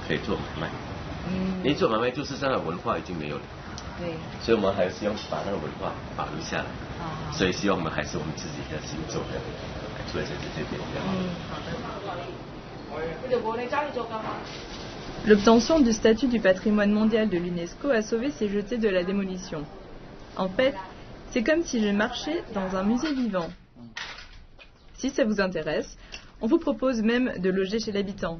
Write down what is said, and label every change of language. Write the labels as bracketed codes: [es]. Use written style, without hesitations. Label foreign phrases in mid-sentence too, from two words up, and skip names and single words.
[zh] 可以做买卖，你做买卖就是这样的文化已经没有了，对，所以我们还是要把那个文化保留下来，所以希望我们还是我们自己的行走的出来在这边。 [fr] L'obtention du statut du patrimoine mondial de l'UNESCO a sauvé ces jetés de la démolition. En fait, c'est comme si je marchais dans un musée vivant. Si ça vous intéresse, on vous propose même de loger chez l'habitant.